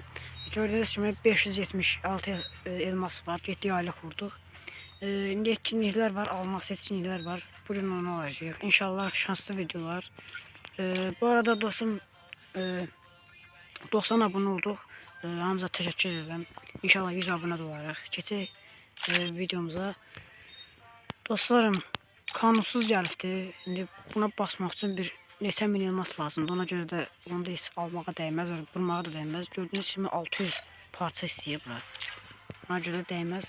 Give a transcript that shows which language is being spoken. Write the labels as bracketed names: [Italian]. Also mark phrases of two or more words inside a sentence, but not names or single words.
[Turkish] Gördüğünüz gibi 576 elmas var, 7 aylık vurduk. [Azerbaijani] İndi etkinlikler var, alması etkinlikler var. Bugün onu alacağıq. [Turkish] İnşallah şanslı videolar. Bu arada dostum 90 abone olduk. Hamza teşekkür ederim. İnşallah 100 abone olarıq. [Azerbaijani] Keçək videomuza. Dostlarım, kanunsuz gəlibdi. İndi buna basmaq üçün bir neçə min elmas lazımdır. Ona görə də onu da heç almağa dəyməz, vurmağa da dəyməz. Gördüyünüz kimi 600 parça istəyir bura. Ona görə dəyməz.